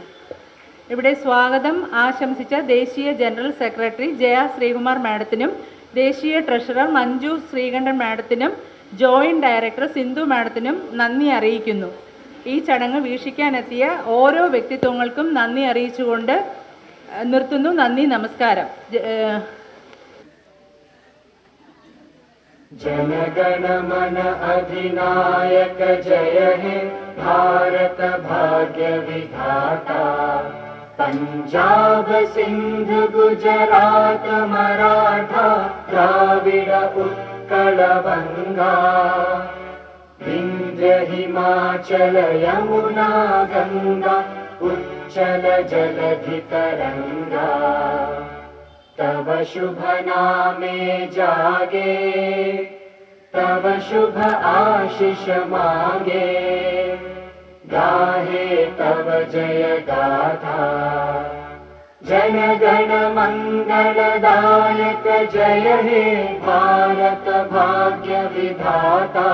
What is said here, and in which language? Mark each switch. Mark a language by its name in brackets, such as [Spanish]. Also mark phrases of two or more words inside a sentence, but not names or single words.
[Malayalam] ഇവിടെ സ്വാഗതം ആശംസിച്ച ദേശീയ ജനറൽ സെക്രട്ടറി ജയ ശ്രീകുമാർ മാഡത്തിനും ദേശീയ ട്രഷറർ മഞ്ജു ശ്രീകണ്ഠൻ മാഡത്തിനും ജോയിൻറ്റ് ഡയറക്ടർ സിന്ധു മാഡത്തിനും നന്ദി അറിയിക്കുന്നു. ഈ ചടങ്ങ് വീക്ഷിക്കാനെത്തിയ ഓരോ വ്യക്തിത്വങ്ങൾക്കും നന്ദി അറിയിച്ചുകൊണ്ട് നിർത്തുന്നു. നന്ദി, നമസ്കാരം. [Bangla] জনগণমন অধিনায়ক জয় হে ভারত ভাগ্য বিধাতা পাঞ্জাব সিন্ধু গুজরাট মরাঠা দ্রাবিড় উৎকল বঙ্গ বিন্ধ্য হিমাচল যমুনা গঙ্গা উচ্ছল জলধি তরঙ্গ তব শুভ নামে জাগে তব শুভ আশিস মাগে গাহে তব জয় গাথা। জনগণ মঙ্গলদায়ক জয় হে ভারত ভাগ্য বিধাতা।